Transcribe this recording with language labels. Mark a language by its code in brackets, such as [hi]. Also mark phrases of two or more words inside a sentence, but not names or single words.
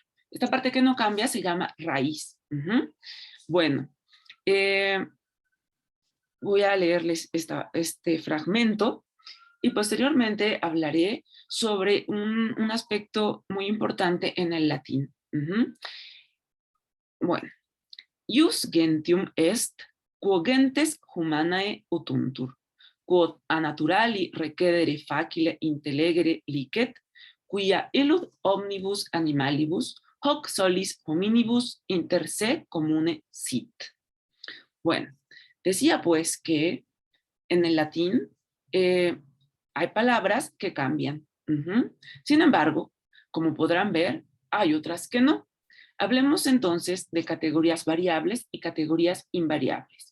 [es] Esta parte que no cambia se llama raíz. Bueno, voy a leerles este fragmento y posteriormente hablaré sobre un aspecto muy importante en el latín. Bueno, [la] ius gentium est, quo gentes humanae utuntur, quod a naturali recedere facile intellegere licet, quia illud omnibus animalibus hoc solis hominibus inter se comune sit. [es] Bueno, decía pues que en el latín hay palabras que cambian. Sin embargo, como podrán ver, hay otras que no. Hablemos entonces de categorías variables y categorías invariables.